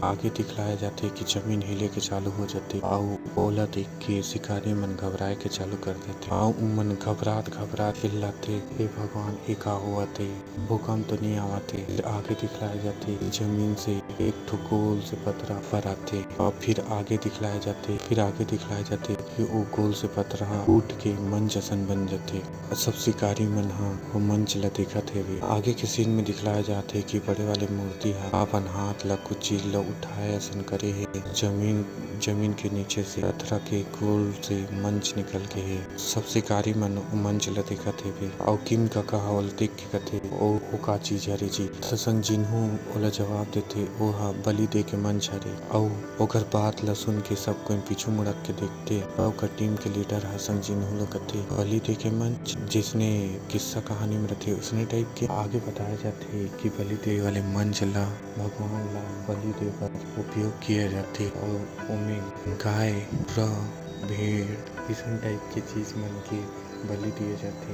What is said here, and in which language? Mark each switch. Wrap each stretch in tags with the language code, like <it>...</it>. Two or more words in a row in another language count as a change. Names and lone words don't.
<hne>आगे दिखलाए जाते कि जमीन हिले के चालू हो जाते और ओला देख के शिकारी मन घबराए के चालू कर देते। मन घबरात घबरात चिल्लाते हे भगवान ये का हुआ थे, भूकंप तो नहीं आवा थे। फिर आगे दिखलाए जाते जमीन से एक ठो गोल से पत्थरा पर आते और फिर आगे दिखलाए जाते कि वो गोल से पत्थरा उठ के मंच जैसन बन जाते। सब शिकारी मन हा वो मंच ला देखत हेवे। आगे के सीन में दिखलाए जाते कि बड़े वाले मूर्ति हा अपन हाथ ला कुछ चीज ला उठाए ऐसन करे है। जमीन के नीचे से पत्थरा के गोल से मंच निकल के है। सब शिकारी मन मंच ला देखत हेवे और किम का कहा देख के कहते ओ का चीज हरे जी। ससंग जिन्हू ओला जवाब देते ओ हा बलि दे के मंच हरे। और ओकर बात ला सुन के सब कोई पीछू मुड़क के देखते और ओकर टीम के लीडर हसन जिन्हू ला कहते बलि दे के मंच जिसने किस्सा कहानी में रहते उसने टाइप के। आगे बताया जाते कि बलि दे वाले मंच ला भगवान ला बलि दे पर उपयोग किया जाते और उनमें गाय भेड़ इस टाइप की चीज मन के बलि दिए जाते।</hne>